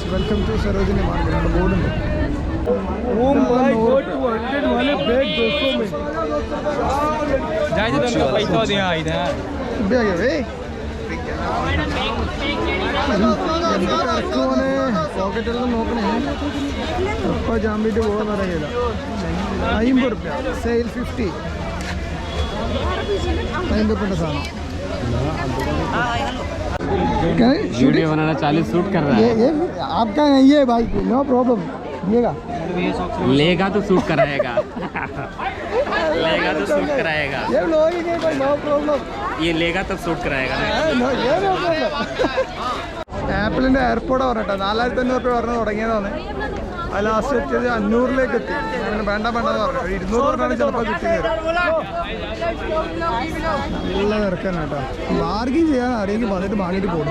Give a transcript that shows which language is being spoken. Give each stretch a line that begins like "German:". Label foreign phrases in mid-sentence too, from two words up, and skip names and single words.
English: welcome to
Malayalam: സരോജിനി മാർക്കറ്റ്. അവിടെ ബോർഡുണ്ട്. പോക്കറ്റെല്ലാം നോക്കണേ. എപ്പോൾ ചാമ്പിട്ട് പോകാൻ അറിയില്ല. 50 റുപ്യ സെയിൽ 50. 50 റുപ്യൻ്റെ സാധനം.
Hindi: वीडियो बनाना 40 शूट कर रहा है। ये आपका नहीं है भाई,
English: no problem.
Hindi: लेगा तो शूट कराएगा। लेगा तो शूट कराएगा. ये लोग ही भाई,
English: no problem.
Hindi: ये लेगा तब शूट कराएगा ना.
English: no problem.
Malayalam: ആപ്പിളിൻ്റെ എയർപോർട്ട് പറഞ്ഞിട്ടോ 4500 റുപ്യ പറഞ്ഞ് തുടങ്ങിയതാണ്. അത് ലാസ്റ്റ് എത്തിയത് 500ലേക്ക് എത്തി. അങ്ങനെ വേണ്ട വേണ്ടെന്ന് പറഞ്ഞു. 200 പറഞ്ഞാണ് ചിലപ്പോൾ കിട്ടിയത്. നല്ല തിരക്കാണ് കേട്ടോ. ബാർഗിൻ ചെയ്യാൻ ആരെങ്കിലും വന്നിട്ട് വാങ്ങിയിട്ട് പോകും.